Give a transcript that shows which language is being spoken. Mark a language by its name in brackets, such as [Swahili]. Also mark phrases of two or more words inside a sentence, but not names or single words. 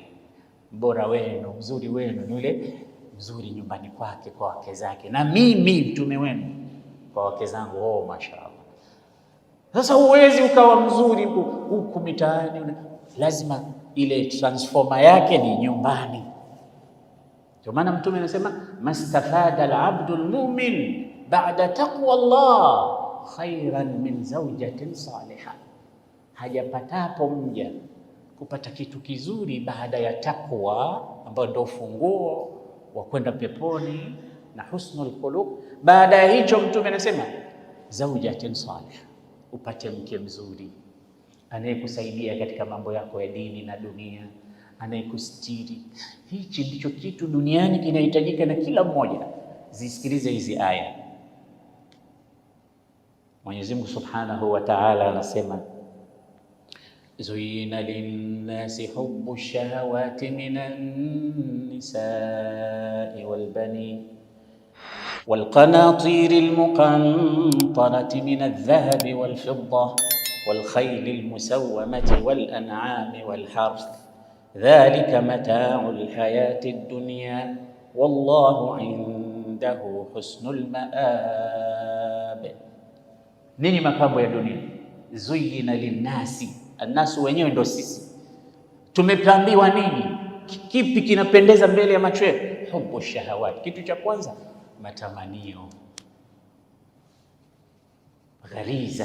[Swahili] Bora wenu, mzuri wenu ni yule mzuri nyumbani kwake kwa wake zake, na mimi mtume wenu kwa wake zangu. Oh, mashaallah. Sasa huwezi ukawa mzuri huku mitaani, lazima ile transformer yake ni nyumbani. Ndio maana Mtume anasema [Arabic] ما استفاد العبد المؤمن بعد تقوى الله خيرا من زوجة صالحة, [Swahili] hajapatapo mja kupata kitu kizuri baada ya takwa, ambayo ndio ufunguo wa kwenda peponi na [Arabic] حسن الخلق. [Swahili] Baada ya hicho Mtume anasema [Arabic] زوجة صالحة, [Swahili] upate mke mzuri anayekusaidia katika mambo yako ya dini na dunia, anayekustiri. Hichi ndicho kitu duniani kinahitajika na kila mmoja. Zisikilize hizi aya. Mwenyezi Mungu Subhanahu wa Ta'ala anasema [Arabic] زين للناس حب الشهوات من النساء والبنين والقناطير المقنطرة من الذهب والفضة والخيل المسومة والأنعام والحرث ذلك متاع الحياة الدنيا والله عنده حسن المآب. [Swahili] Nini mapambo ya dunia? [Arabic] زين للناس, [Swahili] annasu wenyewe ndo sisi. Tumepambiwa nini? Kipi kinapendeza mbele ya macho yetu? [Arabic] حب الشهوات, [Swahili] kitu cha kwanza matamanio, ghariza.